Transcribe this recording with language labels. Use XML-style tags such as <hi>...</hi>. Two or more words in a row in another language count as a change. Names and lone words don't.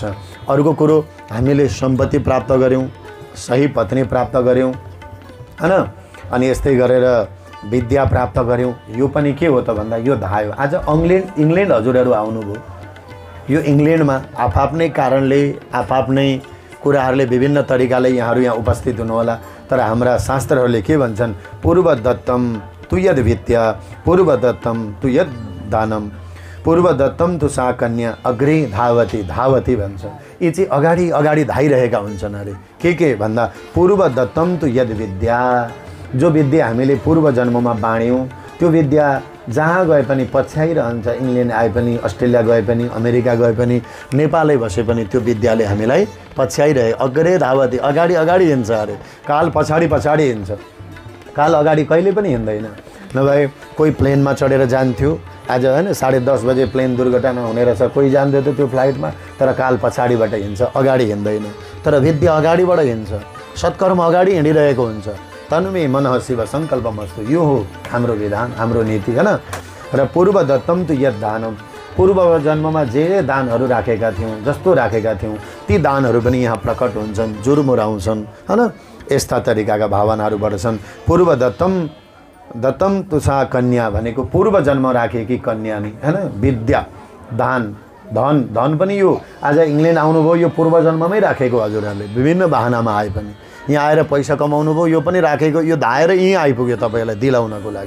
<ne>अर्को कुरो, हामीले सम्पत्ति प्राप्त गऱ्यौँ, सही पत्नी प्राप्त गऱ्यौँ हैन, अनि यस्तै गरेर विद्या प्राप्त गऱ्यौँ। यो पनि के हो त भन्दा यो धायो। आज इङ्ग्ल्यान्ड हजुरहरू आउनुभयो। यो इङ्ग्ल्यान्डमा आफ्नै कारणले आफ्नै कुराहरूले विभिन्न तरिकाले यहाँहरू यहाँ उपस्थित हुनुहोला, तर हाम्रा शास्त्रहरूले के भन्छन्,</ne> <sa>पूर्वदत्तम तु यद विद्या पूर्वदत्तम तु यद दानम पूर्वदत्तम तु सा कन्या अग्रे धावती धावती भन्छ।</sa> <ne>यी चाहिँ अगाडि अगाडि धाइरहेका हुन्छन् अरे। के भन्दा</ne> <sa>पूर्वदत्तम तु यद विद्या,</sa> <ne>जो विद्या हामीले पूर्व जन्ममा बाँड्यौँ त्यो विद्या जहाँ गए पनि पछ्याइरहन्छ। इङ्ल्यान्ड आए पनि, अस्ट्रेलिया गए पनि, अमेरिका गए पनि, नेपालै बसे पनि त्यो विद्याले हामीलाई पछ्याइरहे।</ne> <sa>अग्रे धावती,</sa> <ne>अगाडि अगाडि हिँड्छ अरे। काल पछाडि पछाडि हिँड्छ, काल अगाडि कहिले पनि हिँड्दैन। नभए कोही प्लेनमा चढेर जान्थ्यो आज हैन, 10:30 बजे प्लेन दुर्घटना हुने रहेछ, कोही जान्थ्यो त त्यो फ्लाइटमा, तर काल पछाडिबाट हिँड्छ, अगाडि हिँड्दैन। तर विद्या अगाडिबाट हिँड्छ, सत्कर्म अगाडि हिँडिरहेको हुन्छ।</ne> <sa>तन्मे मनः शिव सङ्कल्पमस्तु,</sa> <ne>यो हो हाम्रो विधान, हाम्रो नीति हैन। र</ne> <sa>पूर्वदत्तम तु यद दानम,</sa> <ne>पूर्व जन्ममा जे दानहरू राखेका थियौँ, जस्तो राखेका थियौँ, ती दानहरू पनि यहाँ प्रकट हुन्छन्, जुरमुराउँछन् हैन। यस्ता तरिकाका भावनाहरू बढ्छन्।</ne> <sa>पूर्वदत्तम दत्तम तुसा कन्या</sa> <ne>भनेको पूर्व जन्म राखेकी कन्या नि हैन। विद्या, दान, धन पनि यो आज इङ्ल्यान्ड आउनुभयो, यो पूर्व जन्ममै राखेको हजुरहरूले, विभिन्न बाहनामा आए पनि यहाँ आएर पैसा कमाउनु भयो, यो पनि राखेको, यो धाएर यहीँ आइपुग्यो तपाईँलाई दिलाउनको लागि।</ne>